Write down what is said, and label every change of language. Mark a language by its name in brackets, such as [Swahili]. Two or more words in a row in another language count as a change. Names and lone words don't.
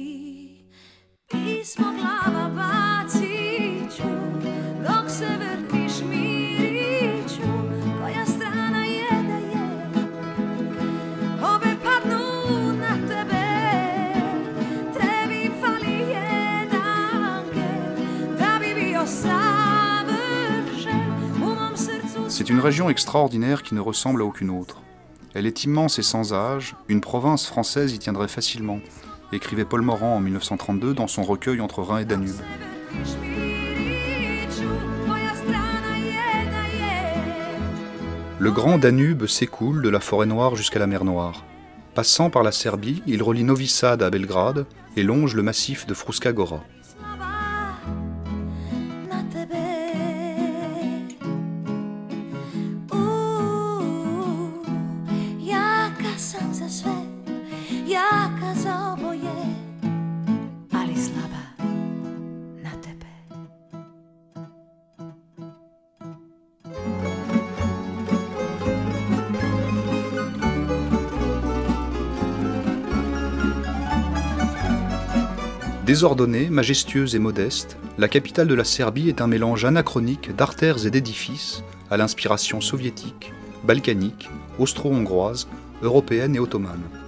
[Serbian] Pismo glava bacit ću, dok se vrtiš mirit ću. Koja strana je da je, obe padnu na tebe. Tebi fali jedan gen, da bi bio savršen u mom srcu. [French] C'est une région extraordinaire qui ne ressemble à aucune autre. Elle est immense et sans âge, une province française y tiendrait facilement, écrivait Paul Morand en 1932 dans son recueil Entre Rhin et Danube. Le grand Danube s'écoule de la forêt noire jusqu'à la mer Noire. Passant par la Serbie, il relie Novi Sad à Belgrade et longe le massif de Fruška Gora. [Serbian] Jaka za oboje, ali slaba na tebe. [French] Désordonnée, majestueuse et modeste, la capitale de la Serbie est un mélange anachronique d'artères et d'édifices à l'inspiration soviétique, balkanique, austro-hongroise, européenne et ottomane.